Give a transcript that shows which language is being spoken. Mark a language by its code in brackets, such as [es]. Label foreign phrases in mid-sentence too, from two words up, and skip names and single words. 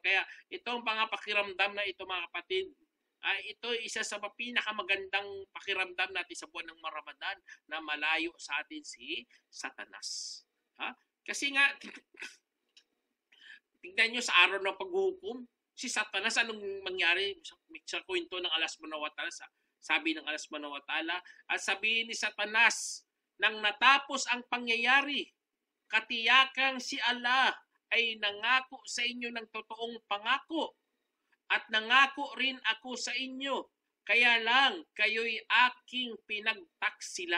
[tl] Kaya itong pakiramdam na ito, mga kapatid, ito isa sa pinakamagandang pakiramdam natin sa buwan ng Ramadan, na malayo sa atin si Satanas. Kasi nga, tignan nyo sa araw ng paghuhukom, si Satanas, anong mangyari sa kwento ng Allah [ar] سبحانه وتعالى? [tl] Sabi ng [ar] Allah سبحانه وتعالى, [tl] at sabihin ni Satanas, nang natapos ang pangyayari, katiyakang si Allah ay nangako sa inyo ng totoong pangako, at nangako rin ako sa inyo. Kaya lang, kayo'y aking pinagtaksilan.